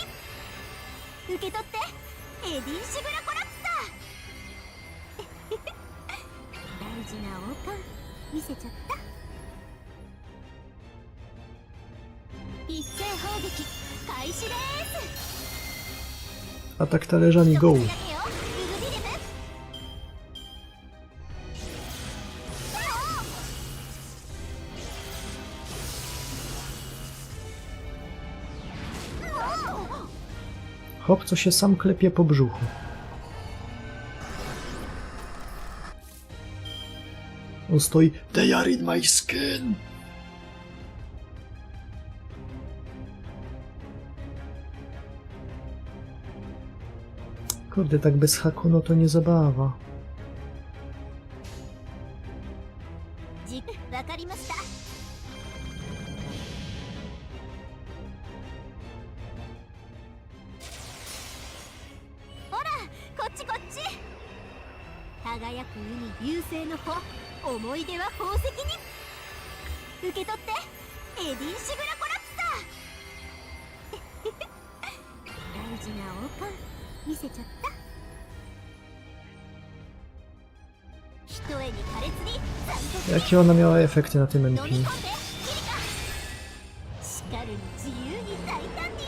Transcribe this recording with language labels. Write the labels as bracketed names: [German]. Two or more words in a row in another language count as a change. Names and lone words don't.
[Japanese] 受け取ってエディンシグラコラプサー。大事な王冠見せちゃった。一斉砲撃開始です。 [Polish] Atak talerzami go! Hop, co się sam klepie po brzuchu. On stoi. [English] They are in my skin! [Polish] Kurde, tak bez haku, no to nie zabawa. [Japanese] わかりました。輝く海優勢の子、思い出は宝石に。受け取ってエディンシグラコラプサー。大事な王冠見せちゃった。一重に苛烈に残酷。 [Polish] Jakie ona miała efekty na tym MP? [Japanese] しかるに自由に大胆に。